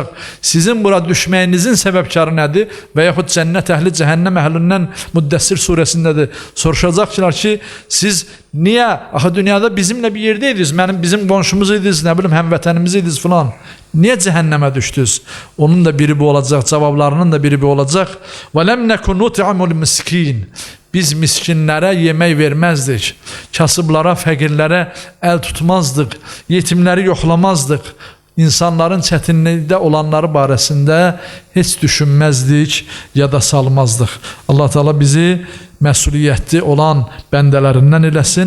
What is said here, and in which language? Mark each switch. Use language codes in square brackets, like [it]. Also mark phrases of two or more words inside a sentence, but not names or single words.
[az] Sizin bura düşməyinizin səbəbkarı nədir? Və yaxud cənnət əhli, cəhənnəm əhlindən Müddəssir surəsindədir. Soruşacaqlar ki, siz niyə? Axı dünyada bizimlə bir yerdeydiniz, bizim qonşumuz idiniz, nə bilim, həmvətənimiz idiniz filan. Niyə cəhənnəmə düşdünüz? Onun da biri bu olacaq, cavablarının da biri bu olacaq. [ar] وَلَمْ نَكُنْ نُطْعِمُ الْمِسْكِينَ [az] Biz miskinlərə yemək verməzdik, kasıblara, fəqirlərə əl tutmazdıq, yetimləri yoxlamazdıq, insanların çətinlikdə olanları barəsində heç düşünməzdik, yada salmazdıq. Allah Teala bizi məsuliyyətli olan bəndələrindən eləsin.